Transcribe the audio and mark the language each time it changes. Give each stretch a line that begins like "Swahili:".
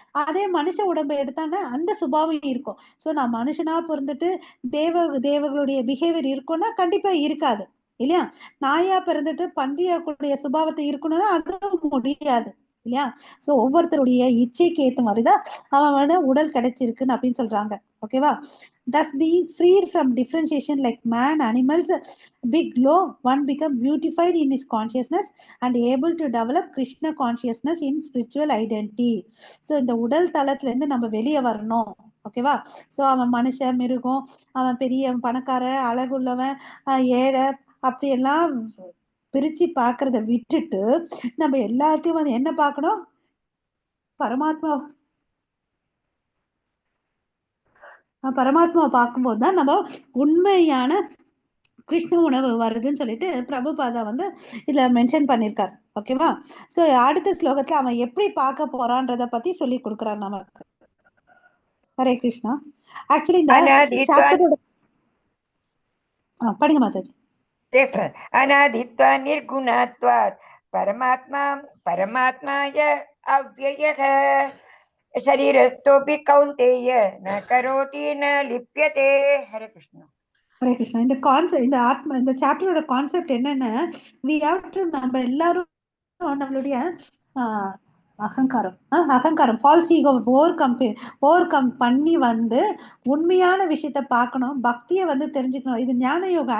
Tamil: அதே மனுஷ உடம்பை எடுத்தான்னா அந்த சுபாவம் இருக்கும். சோ நான் மனுஷனா பிறந்துட்டு தேவர்களுடைய பிஹேவியர் இருக்கும்னா கண்டிப்பா இருக்காது இல்லையா? நாயா பிறந்துட்டு பன்றியா கூடிய சுபாவத்தை இருக்கணும்னா அதுவும் முடியாது இல்லையா? சோ ஒவ்வொருத்தருடைய இச்சைக்கு ஏத்த மாதிரிதான் அவன் உடல் கிடைச்சிருக்குன்னு அப்படின்னு சொல்றாங்க. ஓகேவா?
English: thus being freed from differentiation like man, animals, big low, one become beautified in his consciousness and able to develop Krishna consciousness in spiritual identity.
Tamil: so இந்த உடல் தளத்துல இருந்து நம்ம வெளியே வரணும். ஓகேவா? சோ அவன் மனுஷன், மிருகம், அவன் பெரிய பணக்காரன், அழகுள்ளவன், ஏழை, அப்படி எல்லாம் பிரிச்சு பாக்குறத விட்டுட்டு நம்ம எல்லாத்தையும் வந்து என்ன பார்க்கணும்? பரமாத்மாவை பார்க்கும்போது தான் நம்ம உண்மையான கிருஷ்ண உணவு வருதுன்னு சொல்லிட்டு பிரபுபாதா வந்து இதுல மென்ஷன் பண்ணிருக்காரு. ஓகேவா? சோ அடுத்த ஸ்லோகத்துல அவன் எப்படி பார்க்க போறான்றத பத்தி சொல்லி கொடுக்குறாரு நமக்கு. ஹரே கிருஷ்ணா. ஆக்சுவலி இந்த சாப்டரோட படிங்க மாதாஜி.
Sanskrit: அநாதித்வா நிர்குணத்வாத் பரமாத்மாய அவ்யயः शरीरस्थोऽपि कौन्तेय न करोति न लिप्यते. हरे कृष्ण.
Tamil: ஹரே கிருஷ்ணா. இந்த கான்செப்ட், இந்த ஆத்மா, இந்த சாப்டரோட கான்செப்ட் என்னன்னா,
English: we have to,
Tamil: நம்ம எல்லாரும் நம்மளுடைய அகங்காரம் ஃபால்ஸ் ஈகோ ஓவர் கம் பண்ணி வந்து உண்மையான விஷயத்த பார்க்கணும், பக்தியை வந்து தெரிஞ்சுக்கணும். இது ஞான யோகம்.